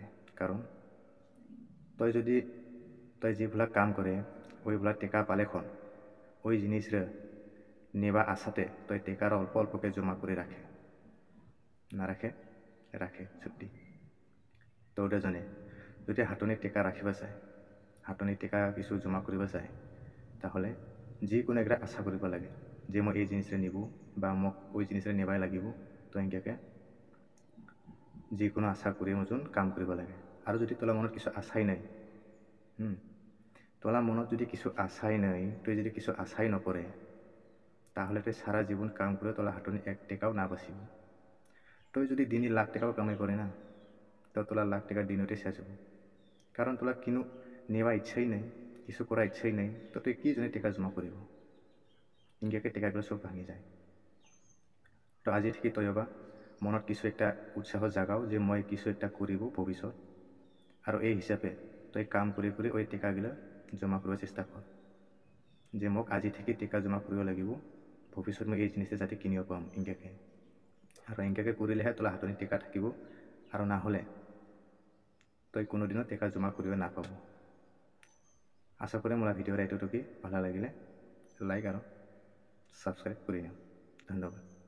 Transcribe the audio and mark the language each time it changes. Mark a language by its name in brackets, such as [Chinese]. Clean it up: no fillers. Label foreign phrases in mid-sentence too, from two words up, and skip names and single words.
[Assamese] কারণ তই যেগুলা কাম করে ওইগুলা টেকা পালেখন ওই জিনিসরে নেবা আশাতে তই টেকার অল্প অল্পকে জমা করে রাখে না রাখে রাখে সত্যি। তো ওটা জানে যদি হাঁটুনি টেকা রাখিবা চায়, হাঁটুনি টেকা কিছু জমা কৰিব চায়, তাহলে যিকোনো একটা আশা কৰিব লাগে যে মই এই জিনিসরে নিব বা মোক ওই জিনিসরে নেবাই লাগিব। তো এনেকৈ যিকোনো আশা কৰি মতন কাম কৰিব লাগে। আৰু যদি তোলা মনত কিছু আশাই নাই, তোলা মনত যদি কিছু আশাই নাই, তুই যদি কিছু আশাই নকরে, তাহলে তুই সারা জীবন কাম করে তোলা হাঁটুনি এক টাকাও না বাঁচিব। তুই যদি দিনে লাখ টাকাও কামাই করে না, তো তোলা লাখ টাকা দিনতে শেষ হব। কারণ তোলা কিনো নেওয়া ইচ্ছাই নাই, কিছু করা ইচ্ছাই নাই, তো তুই কি জন্য টাকা জমা করিব। ইংকে টাকাগুলো সব ভাঙি যায়। তো আজি থেকে তই বা মনত কিছু একটা উৎসাহ জাগাও যে মই কিছু একটা করিব ভবিষ্যৎ, আর এই হিসাবে তই কাম করে করে ওই টাকাগুলো জমা করার চেষ্টা কর যে মোক আজি থেকে টাকা জমা কৰিব লাগিব, ভবিষ্যৎ মই এই জিনিসটা যাতে কিনিব পাম। ইংকে আর ইংকে করিলেহে তোলা হাতনি টাকা থাকিব, আর না হলে তই কোনোদিনও টাকা জমা কৰিব নাপাব। আশা করি মোলা ভিডিওটা এতটুকুই। ভালো লাগিলে লাইক আর সাবস্ক্রাইব করে নিও। ধন্যবাদ।